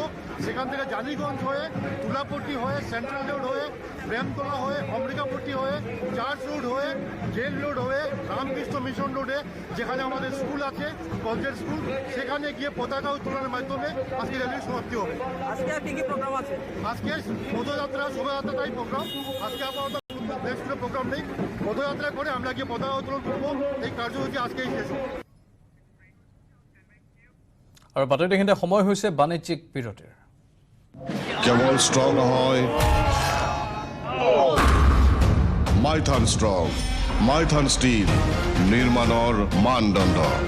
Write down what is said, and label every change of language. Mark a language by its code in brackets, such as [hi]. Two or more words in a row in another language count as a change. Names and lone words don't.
[bn] সেখান থেকে জানিগঞ্জ হয়ে, তুলাপট্টি হয়ে, সেন্ট্রাল রোড হয়ে, প্রেমতলা হয়ে, অমৃকাপট্টি হয়ে, চার্চ রোড হয়ে, জেল রোড হয়ে, রামকৃষ্ণ মিশন রোডে যেখানে আমাদের স্কুল আছে, কলেজের স্কুল, সেখানে গিয়ে পতাকা উত্তোলনের মাধ্যমে আজকে র্যালির সমাপ্তি হবে। আজকে আর কি কি প্রোগ্রাম আছে? আজকে পদযাত্রা, শোভাযাত্রাটাই প্রোগ্রাম। আজকে আপাতত বেশ কোনো প্রোগ্রাম নেই। পদযাত্রা করে আমরা গিয়ে পতাকা উত্তোলন করবো। এই কার্যসূচি আজকেই শেষ হবে। [as] আৰু বাতৰি দেখোঁতে সময় হৈছে বাণিজ্যিক বিৰতিৰ। কেৱল ষ্ট্ৰং নহয়, মাইথান ষ্ট্ৰং, মাইথান ষ্টীল, নিৰ্মাণৰ মানদণ্ড।